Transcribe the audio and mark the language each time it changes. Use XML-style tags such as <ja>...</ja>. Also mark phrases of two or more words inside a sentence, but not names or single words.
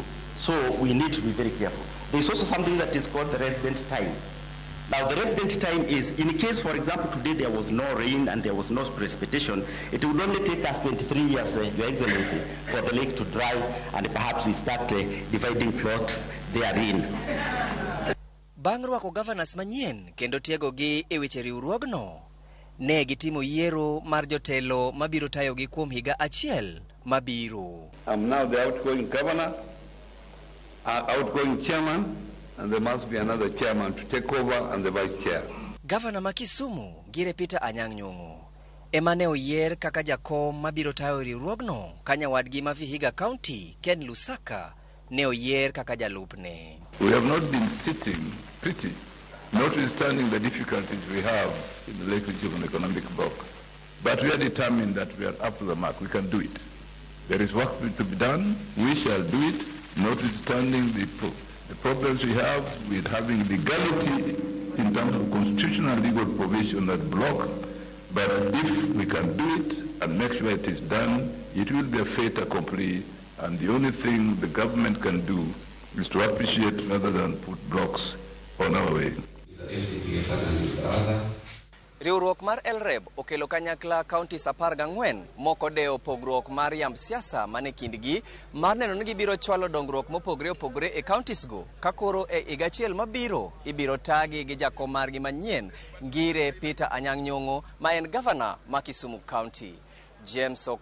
<en>So we need to be very careful. There is also something that is called the resident time. Now the resident time is, in case, for example, today there was no rain and there was no precipitation, it would only take us 23 years, Your Excellency, for the lake to dry and perhaps we start dividing plots therein.</en> <luo>Bang' rwako governors manyien kendo tiego gi e weche riwruogno, ne gitimo yiero mar jotelo mabiro tayo gi kuom higa achiel mabiro.</luo> <en>I'm now the outgoing governor, outgoing chairman, and there must be another chairman to take over and the vice chair.</en> <luo>Governor ma Kisumu Gire Peter Anyang' ema ne oyier kaka jakom mabiro tayo riwruogno ka nyawadgi ma Vihiga County Ken Lusaka ne oyier kaka jalupne.</luo> <en>We have not been sitting pretty, notwithstanding the difficulties we have in the Lake Region economic bloc. But we are determined that we are up to the mark. We can do it. There is work to be done. We shall do it, notwithstanding the problems we have with having legality in terms of constitutional legal provision that block. But if we can do it and make sure it is done, it will be a</en> <fr>fait accompli,</fr> <en>and the only thing the government can do is to appreciate rather than put blocks on our way.</en> <luo>Riwruok mar Elreb okelo kanyakla counties 14 moko deo pogruok mar yamb siasa mane kindgi mar neno ni gibiro chwalo dongruok mopogre opogre e counties go kakoro e higachiel mabiro ibiro tagi gi jakom margi manyien Ngire Peter Anyang' ma en governor ma Kisumu County.</luo>